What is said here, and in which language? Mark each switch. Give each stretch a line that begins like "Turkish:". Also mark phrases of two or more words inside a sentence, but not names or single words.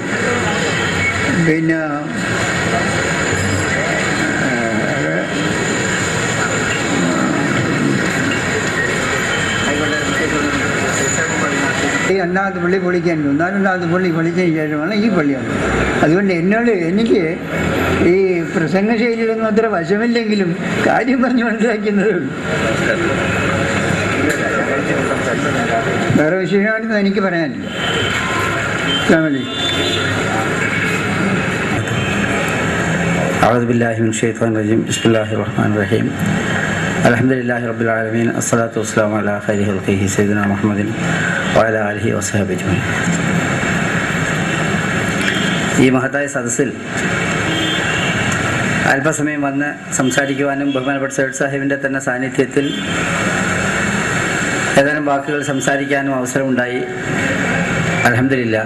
Malayalam: പിന്നെ ഈ 2ാമത്തെ പള്ളി പൊളിക്കാൻ 4ാമത്തെ പള്ളി പൊളിച്ചതിന് ശേഷമാണ് ഈ പള്ളിയാണ്. അതുകൊണ്ട് എനിക്ക് ഈ പ്രസംഗ ശൈലിയിലൊന്നും അത്ര വശമില്ലെങ്കിലും കാര്യം പറഞ്ഞ് മനസ്സിലാക്കുന്നതേ ഉള്ളൂ. വേറെ വിശേഷമായിട്ടൊന്നും എനിക്ക് പറയാനില്ല.
Arabic: أعوذ بالله من الشيطان الرجيم. بسم الله الرحمن الرحيم. الحمد لله رب العالمين. الصلاة والسلام على خير خلقه سيدنا محمد وعلى آله وصحبه أجمعين.
Malayalam: ഈ മഹത്തായ സദസ്സിൽ അല്പസമയം വന്ന് സംസാരിക്കുവാനും ബഹുമാനപ്പെട്ട സയ്യിദ് സാഹിബിൻ്റെ തന്നെ സാന്നിധ്യത്തിൽ ഏതാനും വാക്കുകൾ സംസാരിക്കാനും അവസരമുണ്ടായി. അൽഹംദുലില്ലാഹ്.